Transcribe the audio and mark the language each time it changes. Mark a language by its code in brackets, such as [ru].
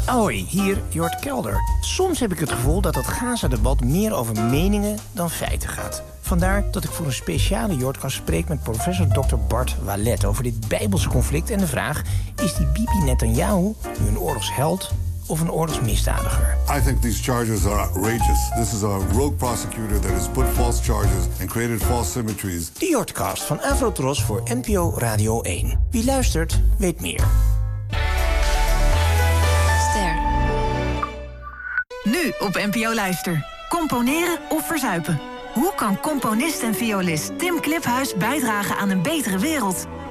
[nl] Hoi, hier Jort Kelder. Soms heb ik het gevoel dat het Gaza-debat meer over meningen dan feiten gaat. Vandaar dat ik voor een speciale Jort kan spreken met professor Dr. Bart Wallet over dit Bijbelse conflict en de vraag, is die Bibi Netanyahu nu een oorlogsheld of een oorlogsmisdadiger? [en] I think these charges are outrageous. This is a rogue prosecutor that has put false charges and created false symmetries. [nl] De Jortcast van Avrotros voor NPO Radio 1. Wie luistert, weet meer. Ster. Nu op NPO Luister. Componeren of verzuipen? Hoe kan componist en violist Tim Kliphuis bijdragen aan een betere wereld?